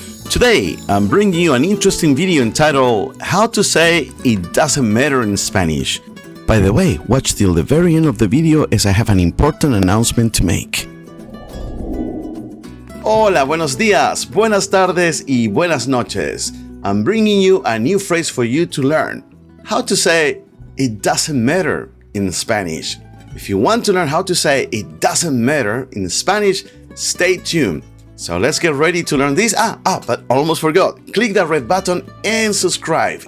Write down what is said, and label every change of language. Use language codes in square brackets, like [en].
[en] Today, I'm bringing you an interesting video entitled How to Say It Doesn't Matter in Spanish. By the way, watch till the very end of the video as I have an important announcement to make. [es] Hola, buenos días, buenas tardes y buenas noches. [en] I'm bringing you a new phrase for you to learn. How to say it doesn't matter in Spanish. If you want to learn how to say it doesn't matter in Spanish, stay tuned. So let's get ready to learn this. But almost forgot. Click that red button and subscribe.